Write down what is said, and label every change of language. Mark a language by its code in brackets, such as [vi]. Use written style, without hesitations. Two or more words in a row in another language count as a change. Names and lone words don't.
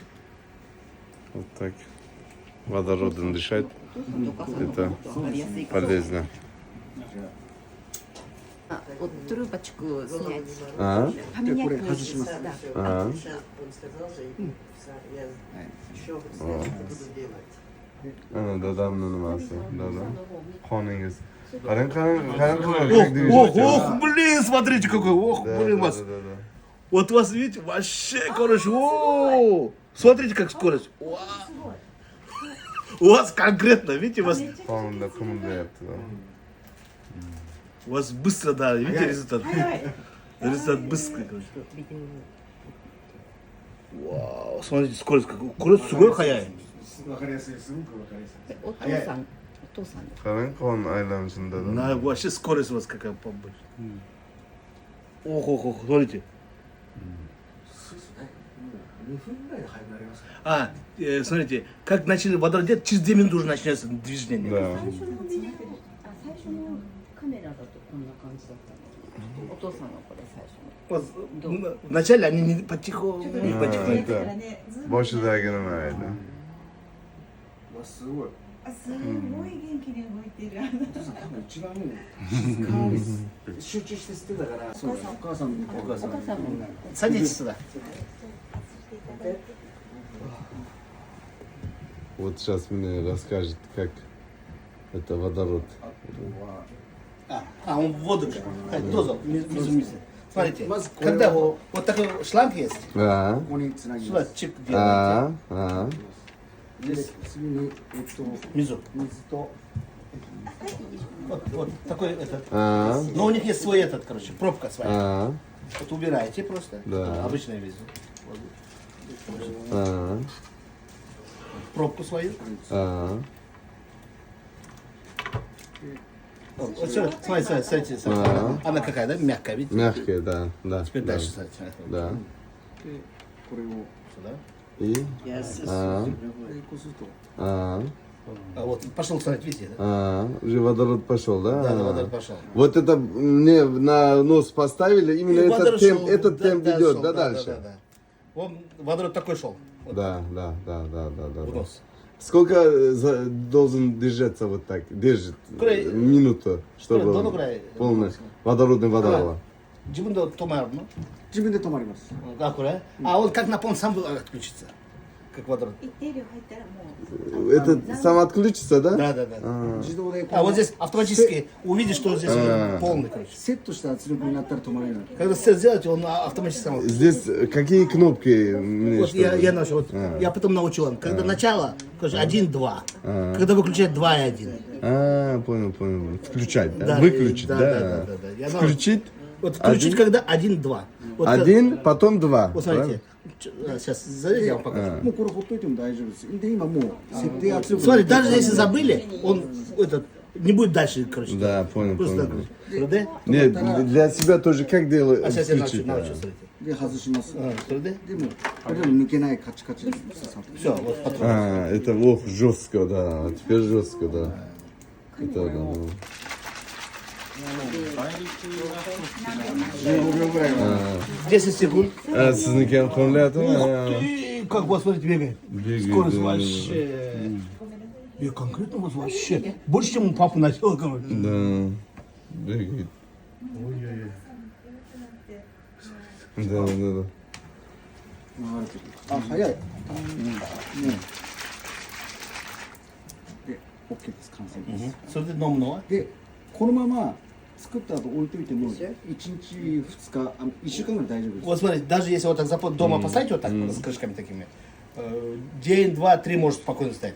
[ru] Вот так. Водородом дышать. Это полезно. Вот трубочку снять. А? Поменять хочется, да. А? Он сказал же, я еще буду делать. [uz] Ana dadamni nimasi, dadam. Xoningiz. Qarang, [ru] как Ох, движется. ох, блин, смотрите какой, ох, Да, блин, да, вас. да, да. Вот у вас, видите, вообще, короче, о, смотрите, как скорость. Вау. У вас конкретно, видите, [uz] Qonunda qimillayapti. [ru] у вас быстро, да, видите результат? Результат быстрый, короче. Вау, смотрите, скорость какой. Скорость [ja] すごい速い. わかりやすい、すごくわかりやすい。お父さん、お父さん。 [uz] Qarang, qon aylanishini dadam. [ru] На, вообще скорость у вас какая побольше. Ох, смотрите. [ja] 2 分ぐらいで速くなりますか。 [ru] Смотрите, как начали водородить, через 2 минуты уже начинается движение. Да. [ja] 最初のカメラだとこんな感じだったの。お父さんのこれ最初の。 [ru] Вот, вначале они не потихоньку, не А, потихоньку. [uz] это boshidagi nima edi? [ja] わ、すごい。あ、すごい元気に動いてる。お父さん多分一番静かに集中して吸ってたから。そうだ、お母さん、お母さん。お母さんも [ru] Садитесь сюда. Вот сейчас мне расскажет, как это водород. Он в воду. Тоже, внизу. Смотрите, когда вот такой шланг есть, [ja] あここにつなぎ [ru] сюда [ja] ます。 [ru] чик [ja] あ [ru] делаете. [ja] ああで、次に [ru] Внизу. [ja] 水と [ru] Вот такой этот. [ja] あ [ru] Но у них есть свой этот, короче, пробка своя. [ja] あ [ru] Вот убираете просто. Да. Обычная визу. [ja] あ [ru] Пробку свою. [ja] あ [ru] Вот, всё, смотрите. А. Она какая, да? Мягкая, видите? Мягкие, да, да. Теперь да, дальше, смотрите. Да. [ja] で、これを [ru] Сюда. И? [ja] あこうすると [ru] а Вот, пошел смотреть, видите, да? уже водород пошел, да? Да, водород пошел. Вот это мне на нос поставили, именно И этот водород темп, шел, этот темп идет, шел, да, дальше? Да. Он, водород такой шел. Вот, Да. в нос. Сколько должен держаться вот так? Держит Край- минуту, чтобы Край- край- полный водородный водород. [ja] 自分で止まるの自分で止まります。 [ru] А, куда? А он как на полном сам отключится. Как водород. [ja] 一定量入ったらもう。 [ru] Это сам отключится, да? Да. [ja] 自動でこ [ru] А вот здесь автоматически увидишь, что здесь полный, короче. [ja] セットした圧力になったら止まれる。 [ru] Когда все сделаете, он автоматически сам. Здесь какие кнопки? Мне Вот что я ли? нашел, вот, я потом научил он. Когда начало, короче, 1-2. Когда выключать 2 и 1. Понял. Включать, да? Да, Выключить, да, да? да. Я Включить? Вот включить, когда 1-2. Вот, Один, потом два. Вот смотрите, сейчас зайдите, я вам покажу. もうこれほっといても大丈夫です。で、今もう設定圧力。 Смотри, даже если забыли, он этот не будет дальше, короче. Да, понял. Просто так. Да? Нет, для себя тоже как делать? А сейчас я включить, да? научу, смотрите. [ja] で、外します。 [ru] Да? [ja] でも、あれでも抜けないカチカチに刺さってる。 [ru] Все, вот патрон. Это ох, жестко, да. Теперь жестко, да. Это, да. [ja] 15 秒ぐらいは。 [ru] 10 секунд. [uz] Sizniki ham qo'llayaptimi? [ru] И как у вас, смотрите, бегает. Бегает, Скорость да, вообще. И конкретно у вас вообще. Больше, чем у папы начал. Короче. Да. Бегает. Да. [ja] あ、早い。 OK です完成です、それで飲むのはでこのまま作った後置いといても1日2日1週間ぐらい大丈夫です [ru] Вот смотри, даже если вот так дома поставить вот так, вот с крышками такими, день, два, три может спокойно стоять.